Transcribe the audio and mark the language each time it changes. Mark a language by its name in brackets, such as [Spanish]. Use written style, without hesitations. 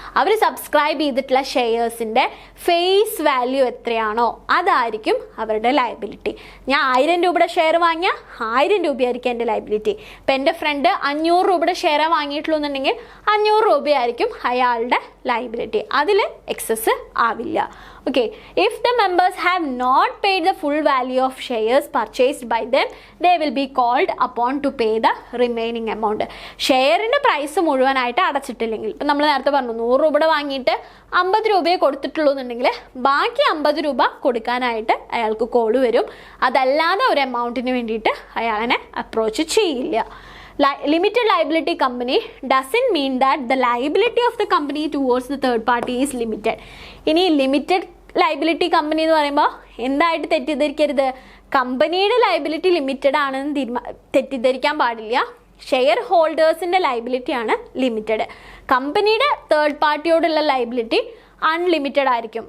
[Malayalam] അവർ subscribe ചെയ്തിട്ടുള്ള ഷെയർസിൻ്റെ face value എത്രയാണോ അതായിരിക്കും അവരുടെ ലയബിലിറ്റി. ഞാൻ 1000 രൂപയുടെ ഷെയർ വാങ്ങിയാൽ 1000 രൂപയായിരിക്കും എൻ്റെ ലയബിലിറ്റി. ഇപ്പം എൻ്റെ ഫ്രണ്ട് 500 രൂപയുടെ ഷെയർ വാങ്ങിയിട്ടുള്ളൂ എന്നുണ്ടെങ്കിൽ 500 രൂപയായിരിക്കും അയാളുടെ ലയബിലിറ്റി. അതിൽ എക്സസ് ആവില്ല. [English] Okay, if the members have not paid the full value of shares purchased by them, they will be called upon to pay the remaining amount. [Malayalam] ഷെയറിൻ്റെ price മുഴുവനായിട്ട് അടച്ചിട്ടില്ലെങ്കിൽ, ഇപ്പം നമ്മൾ നേരത്തെ പറഞ്ഞു 100 രൂപയുടെ വാങ്ങിയിട്ട് 50 രൂപയെ കൊടുത്തിട്ടുള്ളൂ എന്നുണ്ടെങ്കിൽ ബാക്കി 50 രൂപ കൊടുക്കാനായിട്ട് അയാൾക്ക് കോള് വരും. അതല്ലാതെ ഒരു എമൗണ്ടിന് വേണ്ടിയിട്ട് അയാളെ അപ്രോച്ച് ചെയ്യില്ല. [English] Limited liability company doesn't mean that the liability of the company towards the third party is limited. [Malayalam] ഇനി ലിമിറ്റഡ് ലയബിലിറ്റി കമ്പനി എന്ന് പറയുമ്പോൾ എന്തായിട്ട് തെറ്റിദ്ധരിക്കരുത്? കമ്പനിയുടെ ലയബിലിറ്റി ലിമിറ്റഡ് ആണെന്ന് തെറ്റിദ്ധരിക്കാൻ പാടില്ല. Share ഹോൾഡേഴ്സിൻ്റെ ലയബിലിറ്റിയാണ് limited. കമ്പനിയുടെ തേർഡ് പാർട്ടിയോടുള്ള ലയബിലിറ്റി അൺലിമിറ്റഡ് ആയിരിക്കും.